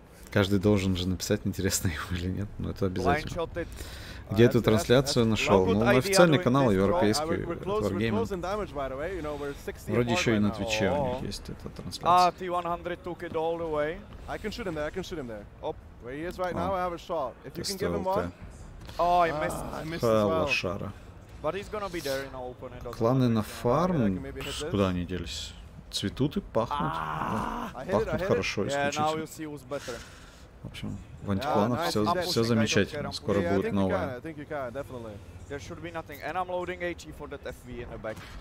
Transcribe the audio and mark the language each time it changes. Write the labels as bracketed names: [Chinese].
[Russian] Каждый должен же написать, интересно ему или нет, но это обязательно. Где эту трансляцию нашел? Ну, на официальный канал европейский, Wargaming. Вроде еще и на Твиче у них есть эта трансляция. [English] T100 took it all the way. I can shoot him there, I can shoot him there. Where he is right now, I have a shot. If you can give him one. Oh, I missed. I missed as well. [Russian] Лошара. [English] But he's gonna be there in open. [Russian] Кланы на фарм, куда они делись? Цветут и пахнут. Пахнут хорошо, исключительно. В общем, в антикланах все замечательно. Скоро будет новое. [English] There should be nothing, and I'm loading HE for that FV in the back.